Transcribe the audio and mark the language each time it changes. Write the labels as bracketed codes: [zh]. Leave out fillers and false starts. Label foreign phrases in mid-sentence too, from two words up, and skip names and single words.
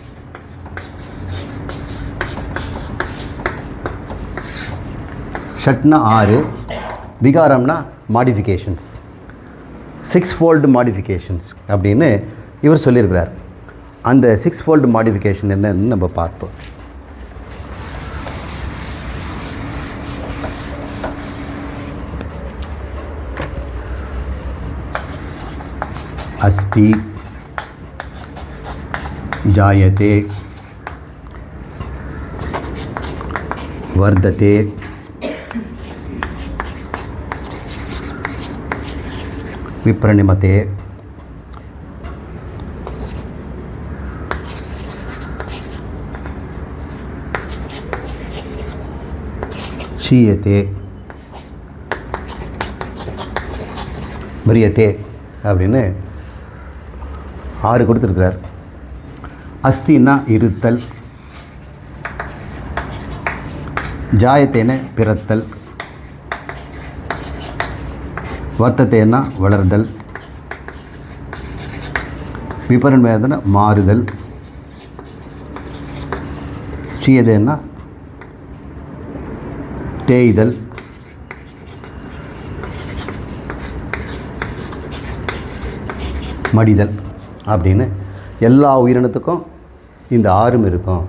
[ta] ஷட்னா 6, விகாரம்னா மாடிஃபிகேஷன்ஸ், [en] 6-fold modifications [ta] அப்படின்னு இவர் சொல்லியிருக்கிறார். அந்த [en] 6-fold modification [ta] என்னன்னு நம்ம பார்ப்போம். [sa] अस्ति, जायते, वर्धते, विप्रणिमते, क्षीयते, म्रियते [ta] அப்படின்னு 6 கொடுத்துருக்கிறார். அஸ்தின்னா இருத்தல், ஜாயத்தேன பிறத்தல், வர்த்தத்தேனா வளர்தல், விபரன்மேதன மாறுதல், சீயதேனா தேய்தல், மடிதல் அப்படின்னு எல்லா உயிரினத்துக்கும் இந்த 6 இருக்கும்.